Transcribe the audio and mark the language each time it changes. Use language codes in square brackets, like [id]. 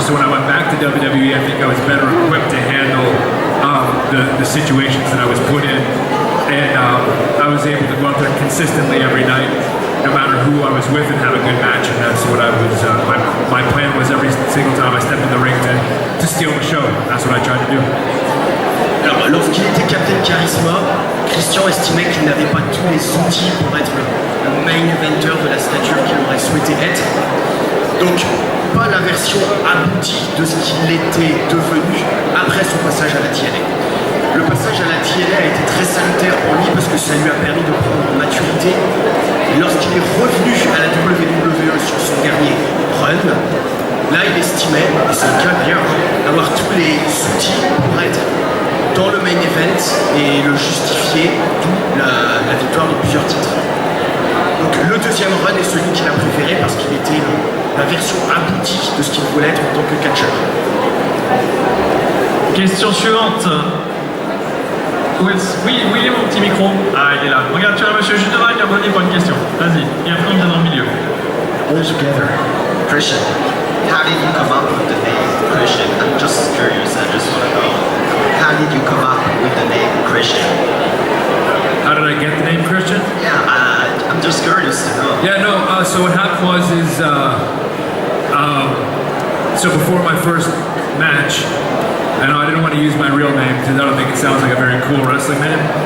[en] So when I went back to WWE, I think I was better equipped to handle the situations that I was put in, and I was able to go out there consistently every night, no matter who I was with, and have a good match. And that's what I was. My plan was every single time I stepped in the ring to steal the show. That's what I tried to do. [fr] Alors, lorsqu'il était Captain Charisma, Christian estimait qu'il n'avait pas tous les outils pour être le main eventer de la stature qu'il aurait souhaité être. Donc, pas la version aboutie de ce qu'il était devenu après son passage à la TNA. Le passage à la TNA a été très salutaire pour lui parce que ça lui a permis de prendre en maturité. Et lorsqu'il est revenu à la WWE sur son dernier run, là il estimait, et c'est le cas d'ailleurs, d'avoir tous les outils pour être dans le main event et le justifier, d'où la victoire de plusieurs titres. Donc le deuxième run est celui qu'il a préféré parce qu'il était la version aboutie de ce qu'il voulait être en tant que catcheur. Question suivante. Oui, il est mon petit micro. Ah, il est là. Regarde, tu as monsieur juste devant, il a abonné pour une question. Vas-y, et après on vient dans le milieu. [en] All together. Christian, how did you come up with the name Christian? I'm just curious, I just want to know. How did you come up with the name Christian? How did I get the name Christian? Yeah, I'm just curious to know. Yeah, no, so what happened was so before my first match, I know I didn't want to use my real name because I don't think it sounds like a very cool wrestling name.